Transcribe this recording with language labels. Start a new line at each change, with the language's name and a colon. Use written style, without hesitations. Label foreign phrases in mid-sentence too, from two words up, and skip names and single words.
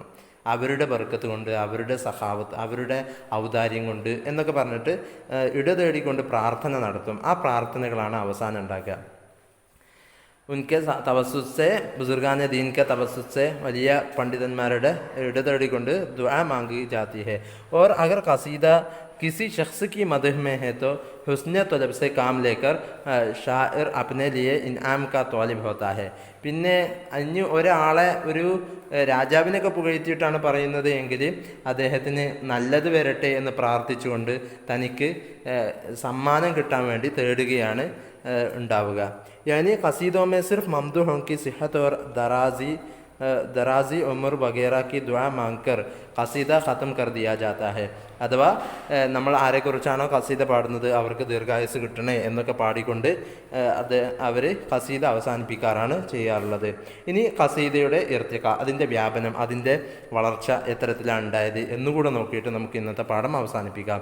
Malayalam: അവരുടെ ബർക്കത്ത് കൊണ്ട്, അവരുടെ സഹാവത്ത്, അവരുടെ ഔദാര്യം കൊണ്ട് എന്നൊക്കെ പറഞ്ഞിട്ട് ഇടതേടിക്കൊണ്ട് പ്രാർത്ഥന നടത്തും. ആ പ്രാർത്ഥനകളാണ് അവസാനം ഉണ്ടാക്കുക.
Urdu: ان کے توسل سے بزرگانِ دین کے توسل سے,
Malayalam: വലിയ പണ്ഡിതന്മാരുടെ ഇടതേടിക്കൊണ്ട്
Urdu: دعا مانگی جاتی ہے. اور اگر قصیدہ کسی شخص کی مدح میں ہے تو حسن طلب سے کام لے کر شاعر اپنے لیے انعام کا طالب ہوتا ہے.
Malayalam: പിന്നെ അഞ്ഞ് ഒരാളെ ഒരു രാജാവിനൊക്കെ പുകഴ്ത്തിയിട്ടാണ് പറയുന്നത് എങ്കിൽ അദ്ദേഹത്തിന് നല്ലത് വരട്ടെ എന്ന് പ്രാർത്ഥിച്ചുകൊണ്ട് തനിക്ക് സമ്മാനം കിട്ടാൻ വേണ്ടി തേടുകയാണ് ഉണ്ടാവുക.
Urdu: یعنی قصیدوں میں صرف ممدوحوں کی صحت اور درازی عمر وغیرہ کی دعا مانگ کر قصیدہ ختم کر دیا جاتا ہے.
Malayalam: അഥവാ നമ്മൾ ആരെക്കുറിച്ചാണോ ഖസീദ പാടുന്നത് അവർക്ക് ദീർഘായുസ് കിട്ടണേ എന്നൊക്കെ പാടിക്കൊണ്ട് അവർ ഖസീദ അവസാനിപ്പിക്കാറാണ് ചെയ്യാറുള്ളത്. ഇനി ഖസീദയുടെ ഇർത്തിഖ, അതിൻ്റെ വ്യാപനം, അതിൻ്റെ വളർച്ച എത്തരത്തിലാണ് ഉണ്ടായത് എന്നുകൂടെ നോക്കിയിട്ട് നമുക്ക് ഇന്നത്തെ പാഠം അവസാനിപ്പിക്കാം.